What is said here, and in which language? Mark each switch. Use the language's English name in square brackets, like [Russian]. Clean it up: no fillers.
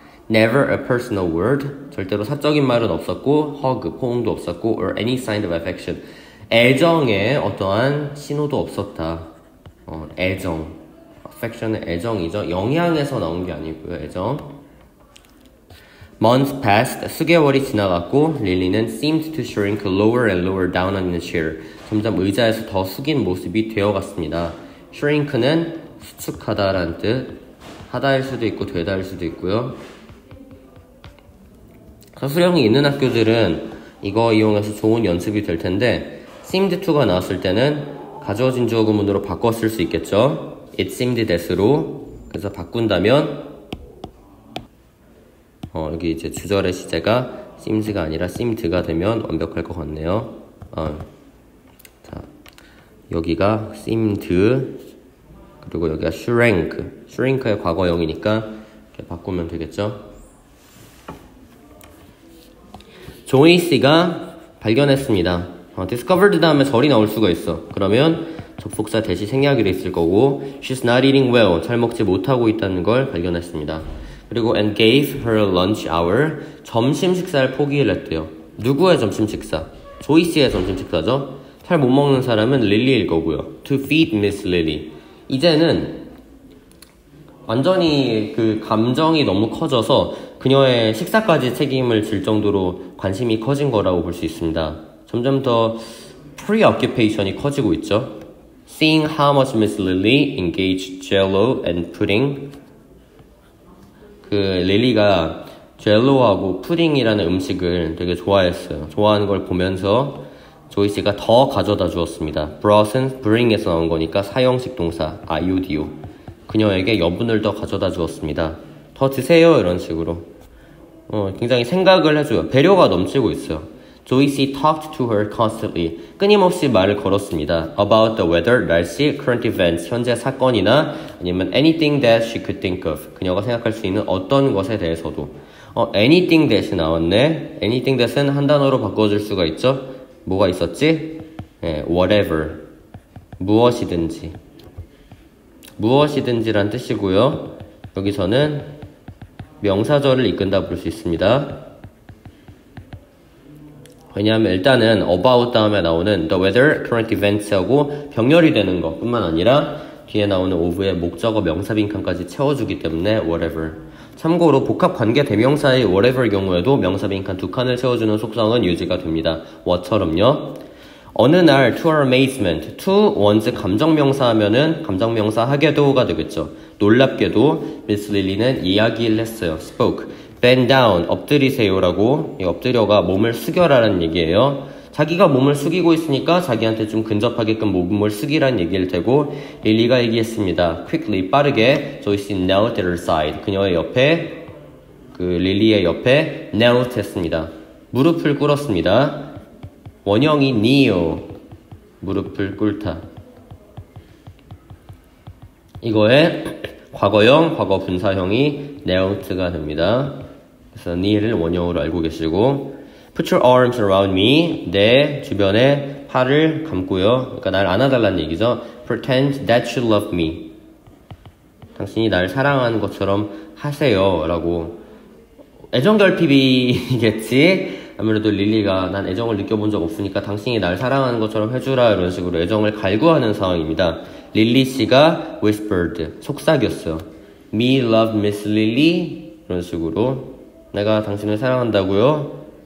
[English] Never a personal word. [Korean] 절대로 사적인 말은 없었고, [English] hug, [Korean] 포옹도 없었고, [English] or any sign of affection. [Korean] 애정의 어떠한 신호도 없었다. 애정. affection은 애정이죠. 영향에서 나온 게 아니고요. 애정. [English] Months passed. [Korean] 수개월이 지나갔고, 릴리는 [English] seemed to shrink lower and lower down on the chair. [Korean] 점점 의자에서 더 숙인 모습이 되어갔습니다. shrink는 수축하다라는 뜻. 하다일 수도 있고, 되다일 수도 있고요. 서술형이 있는 학교들은 이거 이용해서 좋은 연습이 될 텐데 seemed to가 나왔을 때는 가져진 주어 구문으로 바꿔 쓸 수 있겠죠. [English] It seemed that으로. [Korean] 그래서 바꾼다면 여기 이제 주절의 시제가 seems가 아니라 seemed가 되면 완벽할 것 같네요. 자, 여기가 seemed 그리고 여기가 shrink의 과거형이니까 이렇게 바꾸면 되겠죠. 조이씨가 발견했습니다. discovered 다음에 절이 나올 수가 있어. 그러면 접속사 대시 생략이 있을 거고 [English] she's not eating well. [Korean] 잘 먹지 못하고 있다는 걸 발견했습니다. [English] 그리고 and gave her lunch hour. [Korean] 점심 식사를 포기를 했대요. 누구의 점심 식사? 조이씨의 점심 식사죠. 잘 못 먹는 사람은 릴리일 거고요. [English] to feed Miss Lily. [Korean] 이제는 완전히 그 감정이 너무 커져서 그녀의 식사까지 책임을 질 정도로 관심이 커진 거라고 볼 수 있습니다. 점점 더 preoccupation이 커지고 있죠. [English] Seeing how much Miss Lily engaged Jello and pudding. [Korean] 그 릴리가 젤로하고 푸딩이라는 음식을 되게 좋아했어요. 좋아하는 걸 보면서 조이씨가 더 가져다 주었습니다. brought은 bring에서 나온 거니까 사형식 동사 iudio. 그녀에게 여분을 더 가져다 주었습니다. 더 드세요 이런 식으로. 굉장히 생각을 해줘요. 배려가 넘치고 있어요. [English] 조이씨 talked to her constantly. [Korean] 끊임없이 말을 걸었습니다. [English] About the weather, 날씨, current events, 현재 사건이나 아니면 anything that she could think of. [Korean] 그녀가 생각할 수 있는 어떤 것에 대해서도. anything that이 나왔네. anything that은 한 단어로 바꿔줄 수가 있죠. 뭐가 있었지? whatever. 무엇이든지. 무엇이든지란 뜻이고요. 여기서는 명사절을 이끈다 볼 수 있습니다. 왜냐하면 일단은 about 다음에 나오는 the weather, current events하고 병렬이 되는 것 뿐만 아니라 뒤에 나오는 of의 목적어 명사 빈칸까지 채워주기 때문에 whatever. 참고로 복합 관계 대명사의 whatever 경우에도 명사 빈칸 두 칸을 채워주는 속성은 유지가 됩니다. what처럼요. 어느 날 [English] to our amazement, [Korean] to 원즈 감정명사 하면은 감정명사 하게도가 되겠죠. 놀랍게도 미스 릴리는 이야기를 했어요. [English] spoke. bend down, [Korean] 엎드리세요라고. 이 엎드려가 몸을 숙여라는 얘기예요. 자기가 몸을 숙이고 있으니까 자기한테 좀 근접하게끔 몸을 숙이라는 얘기를 대고 릴리가 얘기했습니다. [English] quickly, 빠르게 조이씨 knelt at her side. [Korean] 그녀의 옆에, 릴리의 옆에 knelt 했습니다. 무릎을 꿇었습니다. 원형이 kneel, 무릎을 꿇다. 이거의 과거형, 과거 분사형이 knelt가 됩니다. 그래서 kneel을 원형으로 알고 계시고 [English] put your arms around me. [Korean] 내 주변에 팔을 감고요. 그러니까 날 안아달라는 얘기죠. [English] pretend that you love me. [Korean] 당신이 날 사랑하는 것처럼 하세요 라고. 애정결핍이겠지. 아무래도 릴리가 난 애정을 느껴본 적 없으니까 당신이 날 사랑하는 것처럼 해주라 이런 식으로 애정을 갈구하는 상황입니다. 릴리 씨가 whispered, 속삭였어요. [English] Me love Miss Lily [Korean] 이런 식으로 내가 당신을 사랑한다고요.